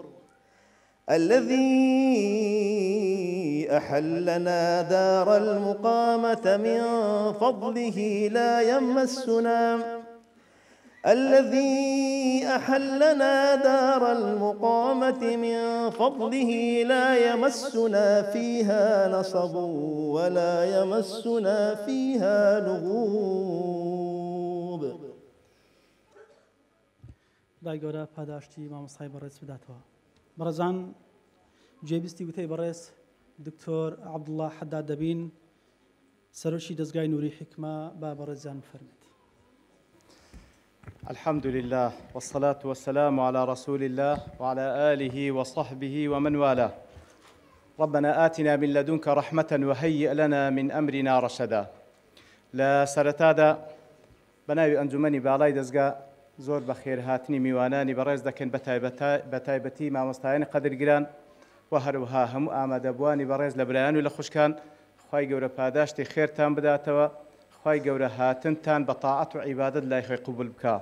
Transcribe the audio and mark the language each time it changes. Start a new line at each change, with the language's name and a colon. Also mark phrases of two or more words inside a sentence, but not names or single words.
Arabic: الذي أحلنا دار المقامة من فضله لا يمسنا الذي أحلنا دار المقامة من فضله لا يمسنا فيها نصب ولا يمسنا فيها لغوب.
Central Kurdish: دای گەورە پاداشتی مامۆستای بەڕێز بداتەوە. بەڕێزان جێبیستی وتەی بەڕێز دکتۆر عەبدوڵڵا حەداد دەبین سەرۆکی دەزگای نووری حیکمە با بەڕێزیان فەرمێت.
Arabic: الحمد لله والصلاة والسلام على رسول الله وعلى آله وصحبه ومن والاه. ربنا آتنا من لدنك رحمة وهيئ لنا من أمرنا رشدا.
Central Kurdish: لا سرتادا بناوي أنجمني بالاي دزگا زۆر بە خێرهاتنی میوانانی بەڕێز دەکەن بەتایبەتی مامۆستایانی قەدرگران و هەروەها هەموو ئامادەبوانی بەڕێز لە برایان و لە خوشکان. خوای گەورە پاداشتی خێرتان بداتەوە، خوای گەورە هاتنتان بە تاعەت و عیبادەت لای خۆی قبول بکە.